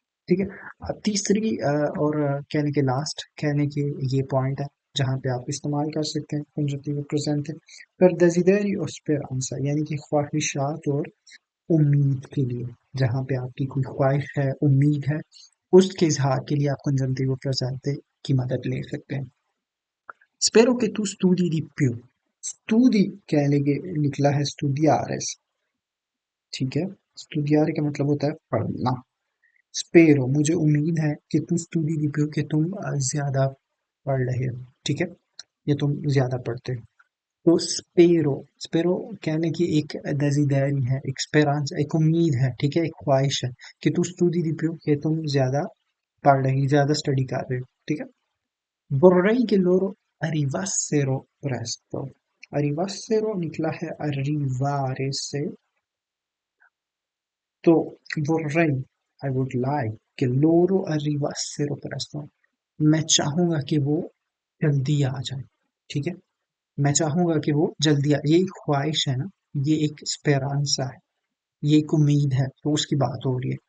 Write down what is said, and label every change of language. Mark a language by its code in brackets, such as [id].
[hi] ठीक है, तीसरी और कहने के लास्ट कहने के ये पॉइंट है जहाँ पे आप इस्तेमाल कर सकते हैं कंजंक्टिव प्रेजेंट है, पर [it] desideri o speranza, [hi] यानी कि ख्वाहिशात और उम्मीद के लिए। जहाँ पे आपकी कोई ख्वाहिश है, उम्मीद है, उसके इजहार के लिए आप कंजंक्टिव प्रेजेंट की मदद ले सकते हैं। [it] Spero che tu studi di più। [hi] studi कहने के निकला है studiare। ठीक है, studiare का मतलब होता है पढ़ना। स्पेरो, मुझे उम्मीद है कि तुम स्टूडी दी हो, कि तुम ज्यादा पढ़ रहे हो। ठीक है, या तुम ज्यादा पढ़ते हो। तो स्पेरो, स्पेरो कहने की एक desideri है, एक स्पेरांस, एक उम्मीद है। ठीक है, एक ख्वाहिश है कि तुम स्टूडी दी हो, कि तुम ज्यादा पढ़ रही, ज्यादा स्टडी कर रहे हो। [it] ठीक है, vorrei che loro arrivassero presto। [hi] arrivassero निकला है arrivare से, तो [it] vorrei, [en] I would like [it] che loro arrivassero presto, [hi] मैं चाहूंगा कि वो जल्दी आ जाए। ठीक है, मैं चाहूंगा कि वो जल्दी आ, ये एक ख्वाहिश है ना, ये एक स्पेरांसा है, ये एक उम्मीद है, तो उसकी बात हो रही है।